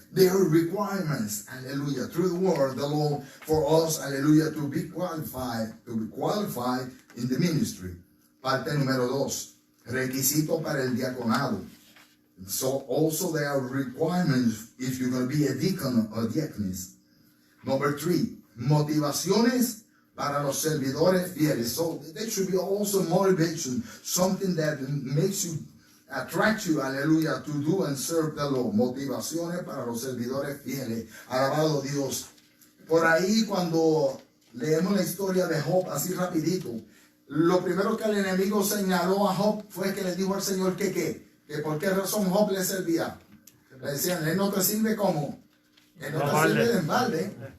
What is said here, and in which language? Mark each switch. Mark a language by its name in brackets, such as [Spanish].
[English] There are requirements, hallelujah, through the word, the law, for us, hallelujah, to be qualified in the ministry. [Spanish] Parte número 2, requisito para el diaconado. [English] So also there are requirements if you're going to be a deacon or deaconess. Number 3, [Spanish] motivaciones para los servidores fieles. [English] So there should be also motivation, something that makes you, attract you, hallelujah, to do and serve the Lord. [Spanish] Motivaciones para los servidores fieles. Alabado Dios. Por ahí cuando leemos la historia de Job, así rapidito, lo primero que el enemigo señaló a Job fue que le dijo al Señor que por qué razón Job le servía. Le decían, él no te sirve como, él no te sirve de embalde.